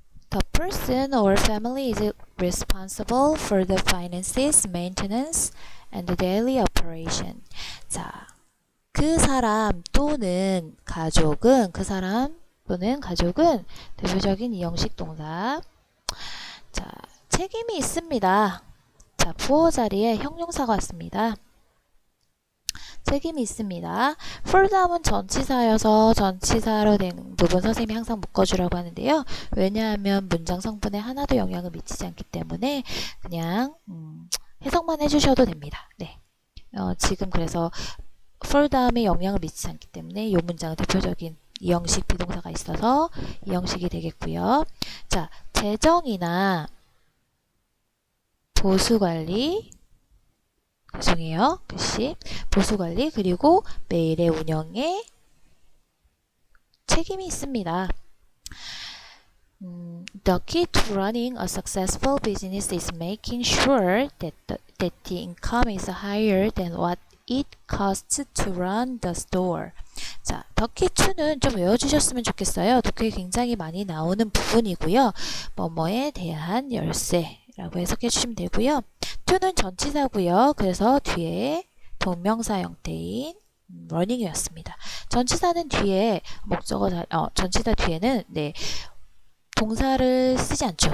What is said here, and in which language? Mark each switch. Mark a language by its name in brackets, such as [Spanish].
[English] The person or family is responsible for the finances, maintenance, and the daily operation. [Korean] 자, 그 사람 또는 가족은 대표적인 이형식 동사. 자, 책임이 있습니다. 자, 부호 자리에 형용사가 왔습니다. 책임이 있습니다. for 다음은 전치사여서 전치사로 된 부분 선생님이 항상 묶어주라고 하는데요. 왜냐하면 문장 성분에 하나도 영향을 미치지 않기 때문에 그냥 해석만 해주셔도 됩니다. 네. 지금 그래서 for 다음에 영향을 미치지 않기 때문에 이 문장은 대표적인 이형식 비동사가 있어서 이형식이 되겠고요. 자, 재정이나 보수관리, 죄송해요. 글씨. 보수관리 그리고 매일의 운영에 책임이 있습니다. [English] The key to running a successful business is making sure that the income is higher than what it costs to run the store. [Korean] 자, the key to는 좀 외워주셨으면 좋겠어요. 독해에 굉장히 많이 나오는 부분이고요. 뭐뭐에 대한 열쇠라고 해석해 주시면 되고요. to는 전치사고요. 그래서 뒤에 동명사 형태인 running이었습니다. 전치사는 뒤에 전치사 뒤에는 동사를 쓰지 않죠.